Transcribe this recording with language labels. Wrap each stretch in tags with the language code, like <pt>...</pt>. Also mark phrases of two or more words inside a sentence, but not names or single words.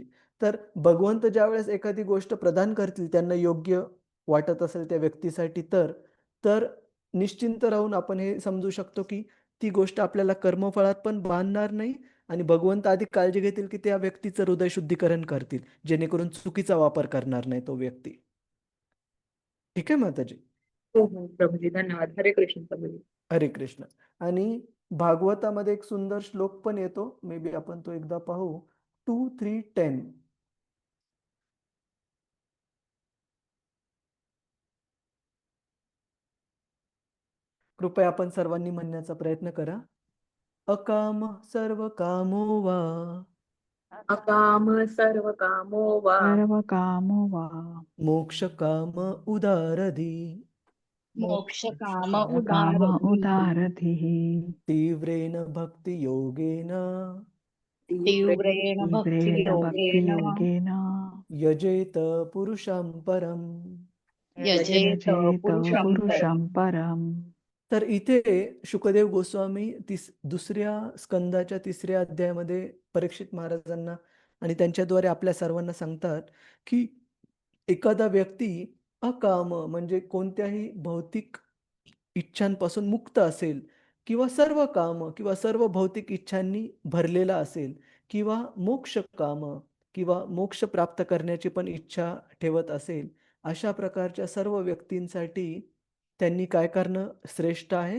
<mr>तर भगवंत ज्यावेळेस एखादी गोष्ट प्रदान करतील त्यांना योग्य वाटत असेल त्या व्यक्तीसाठी तर निश्चिंत राहून आपण हे समजू शकतो, की ती गोष्ट आपल्याला कर्मफळात पण बांधणार नाही आणि भगवंत आधी काळजी घेतील, की त्या व्यक्तीचं हृदय शुद्धीकरण करतील, जेणेकरून चुकीचा वापर करणार नाही तो व्यक्ती. ठीक आहे माताजी. हो, हो. प्रभूजी धन्यवाद. हरे कृष्ण प्रभूजी. हरे कृष्ण. आणि भागवतामध्ये एक सुंदर श्लोक पण येतो.</mr> <en>may be</en> <mr>आपण तो एकदा पाहू. 2, 3, 10. कृपया आपण सर्वांनी म्हणण्याचा प्रयत्न करा.</mr> <sa>अकाम सर्व कामो वा अकाम सर्व कामो वा सर्व कामो वा मोक्ष काम उदारधी मोक्ष काम काम उदारधी उदारधीः तीव्रेन भक्ती योगेन तीव्रेण भक्ती तीव्रेण योगेन भक्तियोगेन यजेत पुरुषं परम. यजेत यजेत पुरुषं परम्. पुरुषं परम्.</sa> <mr>तर इथे शुकदेव गोस्वामी दुसऱ्या स्कंदाच्या 3ऱ्या अध्यायामध्ये परीक्षित महाराजांना आणि त्यांच्याद्वारे आपल्या सर्वांना सांगतात, की एखादा व्यक्ती अकाम म्हणजे कोणत्याही भौतिक इच्छांपासून मुक्त असेल किंवा सर्व काम किंवा सर्व भौतिक इच्छांनी भरलेला असेल किंवा मोक्ष काम किंवा मोक्ष प्राप्त करण्याची पण इच्छा ठेवत असेल, अशा प्रकारच्या सर्व व्यक्तींसाठी त्यांनी काय करणं श्रेष्ठ आहे?</mr>